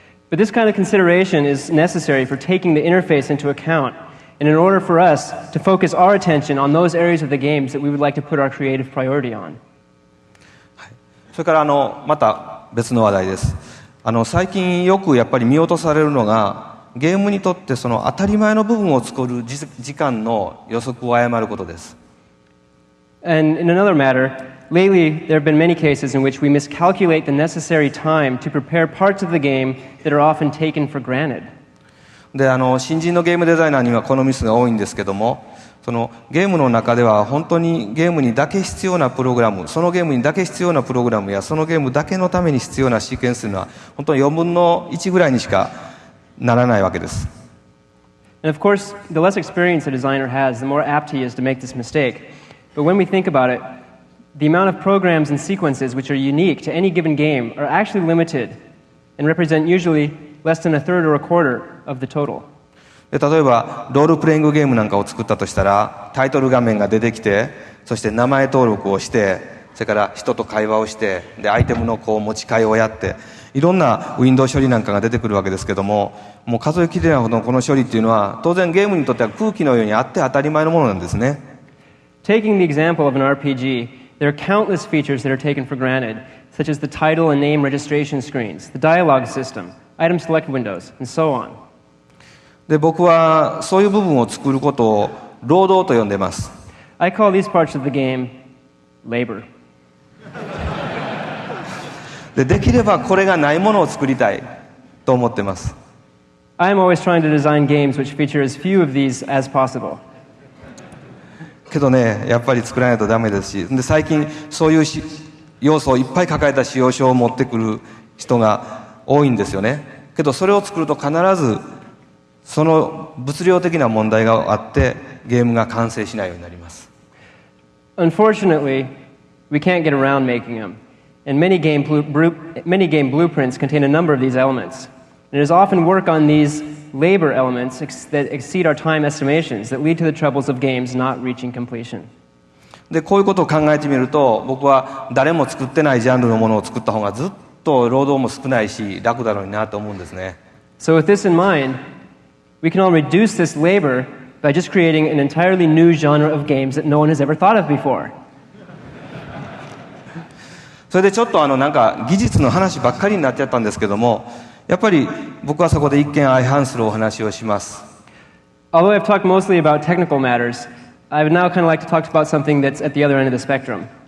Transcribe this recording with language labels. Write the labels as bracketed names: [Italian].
[English] But this kind of consideration is necessary for taking the interface into account, and in order for us to focus our attention on those areas of the games that we would like to put our creative priority on. [Japanese] それからまた別の話題です。最近よくやっぱり見落とされるのがゲームにとって当たり前の部分を作る時間の予測を誤ることです。 [English] And in another matter, lately there have been many cases in which we miscalculate the necessary time to prepare parts of the game that are often taken for granted. [Japanese] で新人のゲームデザイナーにはこのミスが多いんですけどもゲームの中では本当にゲームにだけ必要なプログラムそのゲームにだけ必要なプログラムやそのゲームだけのために必要なシーケンスというのは本当に4分の1ぐらいにしかならないわけです。 [English] And of course, the less experience a designer has, the more apt he is to make this mistake. But when we think about it, the amount of programs and sequences which are unique to any given game are actually limited and represent usually less than a third or a quarter of the total. [Japanese] で例えばロールプレイングゲームなんかを作ったとしたらタイトル画面が出てきてそして名前登録をしてそれから人と会話をしてでアイテムの持ち替えをやっていろんなウィンドウ処理なんかが出てくるわけですけども、もう数えきれないほどのこの処理っていうのは当然ゲームにとっては空気のようにあって当たり前のものなんですね。 [English] Taking the example of an RPG, there are countless features that are taken for granted, such as the title and name registration screens, the dialogue system, item select windows, and so on. [Japanese] で、僕はそういう部分を作ることを労働と呼んでいます。 [English] I call these parts of the game labor. [Japanese] できればこれがないものを作りたいと思っています。 [English] I'm always trying to design games which feature as few of these as possible. [Japanese] けどね、やっぱり作らないとダメですし、で最近そういう要素をいっぱい抱えた使用書を持ってくる人が多いんですよね。けどそれを作ると必ずその物量的な問題があってゲームが完成しないようになります。 [English] Unfortunately, we can't get around making them, and many game blueprints contain a number of these elements. And it is often work on these labor elements that exceed our time estimations that lead to the troubles of games not reaching completion. [Japanese] でこういうことを考えてみると、僕は誰も作ってないジャンルのものを作った方がずっと労働も少ないし楽だろうなと思うんですね。 [English] So with this in mind, we can all reduce this labor by just creating an entirely new genre of games that no one has ever thought of before. [Japanese] それでちょっとなんか技術の話ばっかりになっちゃったんですけども、やっぱり僕はそこで一見相反するお話をします。 [English] Although I've talked mostly about technical matters, I would now kind of like to talk about something that's at the other end of the spectrum.